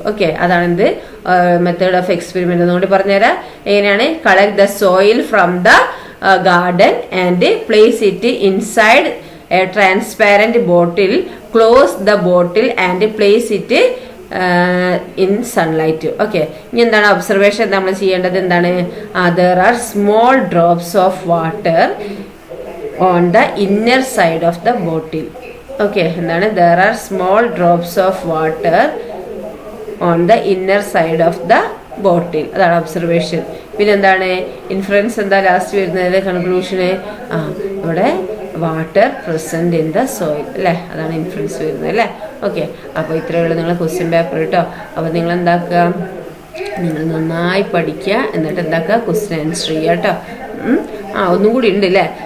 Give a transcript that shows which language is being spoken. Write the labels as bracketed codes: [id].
[ml] Okay, അതാണ് എന്ത് method of experiment. എന്നുകൊണ്ട് പറഞ്ഞുതരാം എങ്ങനെയാണ്. [en] Collect the soil from the garden and place it inside a transparent bottle, close the bottle and place it in sunlight. [ml] Okay, ഇനി എന്താണ് observation നമ്മൾ ചെയ്യേണ്ടത്? എന്താണ്? [en] There are small drops of water on the inner side of the bottle. Okay, എന്താണ്? There are small drops of water on the inner side of the bottle. [ml] അതാണ് observation. പിന്നെ എന്താണ് inference? എന്താ ലാസ്റ്റ് വരുന്നത്? [en] Conclusion ഇവിടെ water present in the soil അല്ലേ. [ml] അതാണ് inference വരുന്നത് അല്ലേ. ഓക്കെ, അപ്പോൾ ഇത്രയുള്ള നിങ്ങളെ ക്വസ്റ്റ്യൻ പേപ്പർ കേട്ടോ. അപ്പോൾ നിങ്ങൾ എന്താക്കുക? നിങ്ങൾ നന്നായി പഠിക്കുക, എന്നിട്ട് എന്താക്കുക? ക്വസ്റ്റ്യൻ ആൻസർ ചെയ്യുക കേട്ടോ. ഒന്നും കൂടി ഉണ്ട് അല്ലേ.